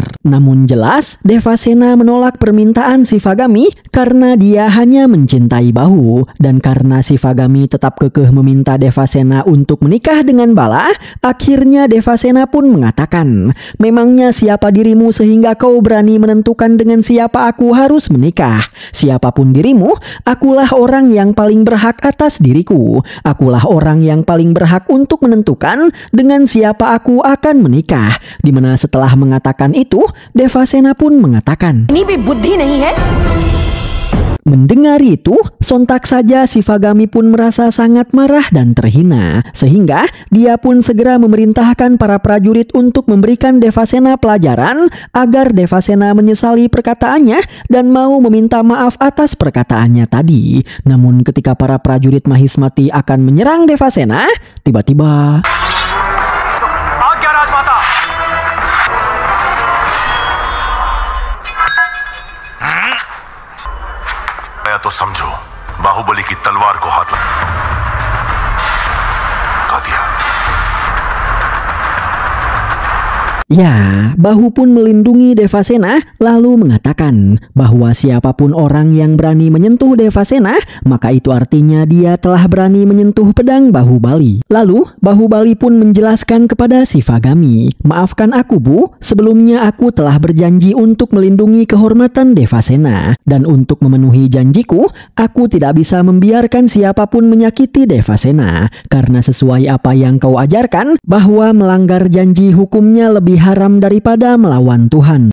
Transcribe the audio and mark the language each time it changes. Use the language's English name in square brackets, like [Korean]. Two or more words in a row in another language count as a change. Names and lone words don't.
[Indonesian] Namun jelas Devasena menolak permintaan Shivagami karena dia hanya mencintai Bahu, dan karena Shivagami tetap kekeh meminta Devasena untuk menikah dengan Bala, akhirnya Devasena pun mengatakan, "Memangnya siapa dirimu sehingga kau berani menentukan dengan siapa aku harus menikah? Siapapun dirimu, akulah orang yang paling berhak atas diriku. Akulah orang yang paling berhak untuk menentukan dengan siapa aku akan menikah." Dimana setelah mengatakan itu, Devasena pun mengatakan, [Hindi] "Ini भी बुद्धि नहीं है?" [Indonesian] Mendengar itu, sontak saja Shivagami pun merasa sangat marah dan terhina, sehingga dia pun segera memerintahkan para prajurit untuk memberikan Devasena pelajaran agar Devasena menyesali perkataannya dan mau meminta maaf atas perkataannya tadi. Namun ketika para prajurit Mahismati akan menyerang Devasena, tiba-tiba [Hindi] तो समझो बाहुबली की तलवार को हाथ लगा दिया। [Indonesian] Ya, Bahu pun melindungi Devasena lalu mengatakan bahwa siapapun orang yang berani menyentuh Devasena, maka itu artinya dia telah berani menyentuh pedang Bahubali. Lalu, Bahubali pun menjelaskan kepada Shivagami, "Maafkan aku, Bu, sebelumnya aku telah berjanji untuk melindungi kehormatan Devasena, dan untuk memenuhi janjiku, aku tidak bisa membiarkan siapapun menyakiti Devasena, karena sesuai apa yang kau ajarkan, bahwa melanggar janji hukumnya lebih haram daripada melawan Tuhan.